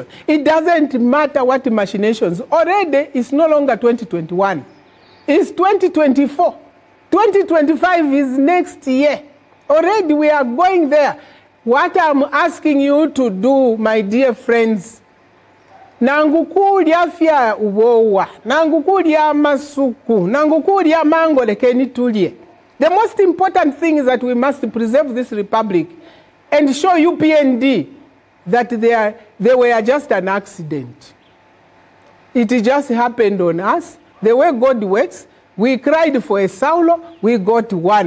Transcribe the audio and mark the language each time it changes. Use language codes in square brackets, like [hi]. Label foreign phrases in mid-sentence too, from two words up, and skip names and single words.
[en] It doesn't matter what machinations. Already, it's no longer 2021. It's 2024. 2025 is next year. Already we are going there. What I'm asking you to do, my dear friends, [bem] nangukulya fya ubowa, nangukulya masuku, nangukulya mango lekeni tulye. [en] The most important thing is that we must preserve this republic and show UPND that they were just an accident. It just happened on us. The way God works, we cried for a Saulo, we got one.